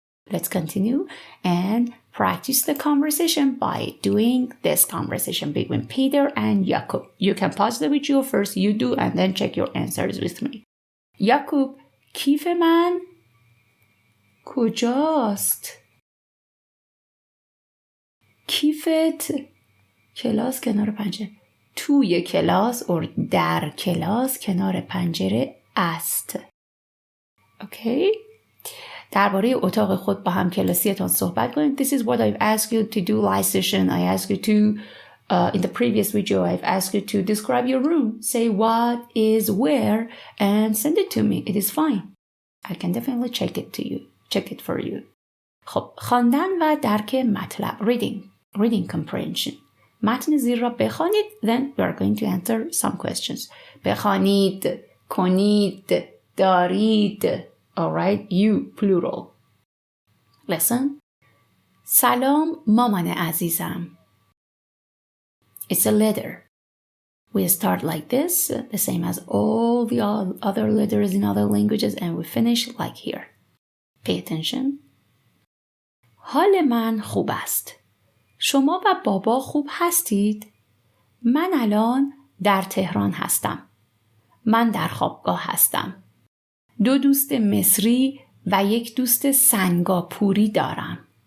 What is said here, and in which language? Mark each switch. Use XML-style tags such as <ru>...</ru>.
<en>Let's continue and practice the conversation by doing this conversation between Peter and Jakub. You can pause the video first, you do, and then check your answers with me.</en> <fa>Jakub, کیف من کجاست؟ کیفت کلاس کنار پنجره. توی کلاس or در کلاس کنار پنجره است. اوکی؟ درباره اتاق خود با هم کلاسیتان صحبت کنید.</fa> <en>This is what I've asked you to do last session. I asked you to, in the previous video, I've asked you to describe your room. Say what is where and send it to me. It is fine. I can definitely check it for you.</en> <fa>خب، خواندن و درک مطلب.</fa> <en>Reading comprehension.</en> <fa>متن زیر را بخوانید.</fa> <en>Then we are going to answer some questions.</en> <fa>بخوانید، کنید، دارید.</fa> <en>Alright, you, plural. Listen.</en> <fa>سلام مامان عزیزم.</fa> <en>It's a letter. We start like this, the same as all the other letters in other languages, and we finish like here. Pay attention.</en> <fa>حال من خوب است. شما و بابا خوب هستید؟ من الان در تهران هستم. من در خوابگاه هستم. 2 دوست مصری و 1 دوست سنگاپوری دارم.</fa>